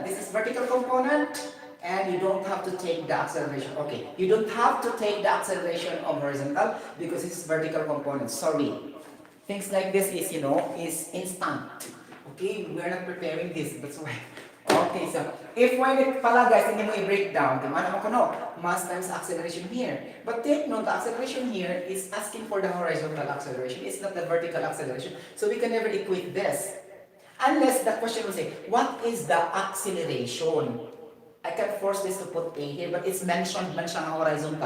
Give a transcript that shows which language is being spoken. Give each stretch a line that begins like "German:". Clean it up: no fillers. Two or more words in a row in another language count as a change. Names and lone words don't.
English: This is vertical component. And you don't have to take the acceleration. Okay. You don't have to take the acceleration of horizontal because this is vertical component. Sorry. Things like this is, is instant. Okay? We're not preparing this. That's why. Okay, so if when it pala guys,
Filipino: hindi mo i-break down,
Hiligaynon: ano mo kuno, mass times acceleration here. But take note, the acceleration here is asking for the horizontal acceleration. It's not the vertical acceleration. So we can never equate this. Unless the question will say, what is the acceleration? I can force this to put A here, but it's mentioned horizontal.